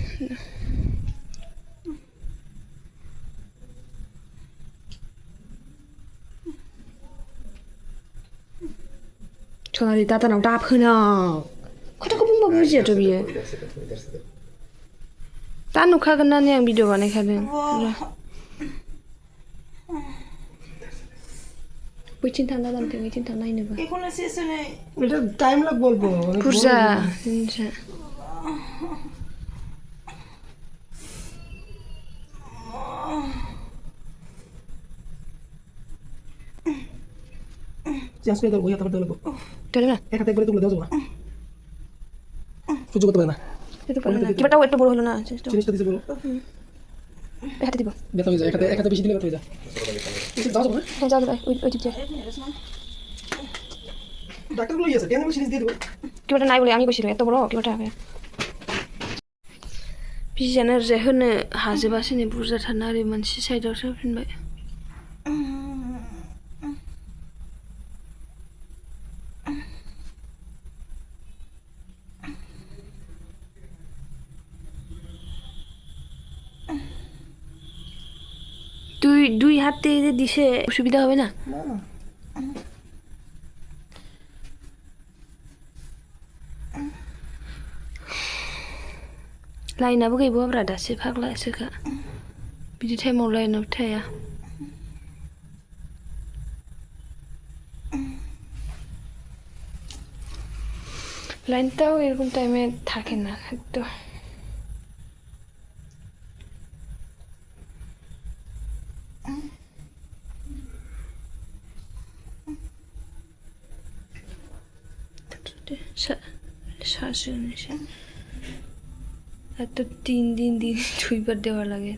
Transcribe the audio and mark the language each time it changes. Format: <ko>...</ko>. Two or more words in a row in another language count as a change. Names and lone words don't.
<brx>না सोनाली दादानाव दाफोनां खोथाखौ बुंबा बुजियाथ' बियो दा नुखागोन ना आं भिडिअ बानायखादों बैथिं थांना दामते बैथिं थांना नायनोबा एखौनो सेसने</brx> <bn>এটা টাইম লাগবে অল্প</bn> <brx>बुरजा जिनिसा</brx> <bn>চেঞ্জ করে দাও ওই হাতে দাও চলে না এক হাতে একবারে তুলে দাও যাও না সহ্য করতে পারে না এটা পারে না কিবাটাও একটু বড় হলো না জিনিসটা দিতে বলো হাতে দিব ব্যথা হয়ে যায় এক হাতে বেশি দিলে ব্যথা হয়ে যায় যাও যাও হ্যাঁ যাও যাও ওই ঠিক আছে ডাক্তার বলে গেছে কেন সিরিজ দিয়ে দেবো কিবাটা নাই বলে আমি কইছি এত বড় কিবাটা হবে</bn> <brx>बिजानो जे होनो हाजोबासो नै बुरजाथारना ओरै मोनसे साइडआवसो होफिनबाय</brx> <bn>দুই হাতে যে দিছে অসুবিধা হবে না</bn> <brx>लाइनाबो गैबावाब्रा दासो फाग्लासोखा बिदि टाइमाव लाइनाबो थाया</brx> <bn>লাইনটাও এরকম টাইমে থাকে না একটু সাজুনিসে এত 3 দিন দুইবার দেওয়া লাগে</bn>